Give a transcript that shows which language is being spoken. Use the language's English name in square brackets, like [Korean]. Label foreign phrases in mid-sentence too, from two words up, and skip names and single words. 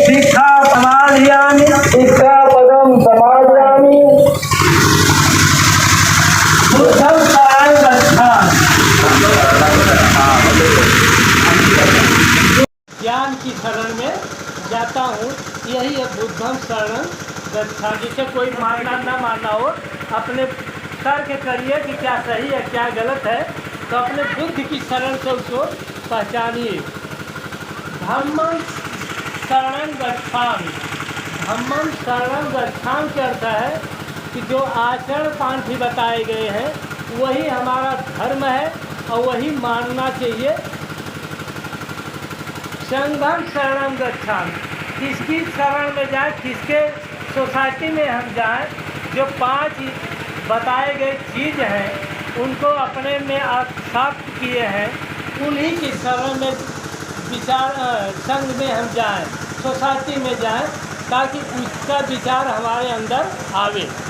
[Pali] शिक्षा समाधियामि शिक्षापदं समादयामि बुद्धं शरणं गच्छामि। [Hindi] ज्ञान की शरण में जाता हूँ, यही है [Pali] बुद्धम शरणं गच्छामि। [Hindi] जिसे कोई मानना ना मानना हो, अपने तर्क करिए कि क्या सही है क्या गलत है, तो अपने बुद्धि की शरण से उसको पहचानिए। [Pali] धम्मं शरणं गच्छामि। धम्मं शरणं गच्छामि [Hindi] के अर्थ है कि जो आचरण पांथी बताए गए हैं वही हमारा धर्म है और वही मानना चाहिए। [Pali] संघम शरणं गच्छामि, [Hindi] किसकी शरण में जाए, किसके सोसाइटी में हम जाएं, जो 5 बताए गए चीज़ हैं उनको अपने में आत्मसात किए हैं, उन्हीं की शरण में विचार संघ में हम जाएं, सोसाइटी में जाएं, ताकि उसका विचार हमारे अंदर आवे।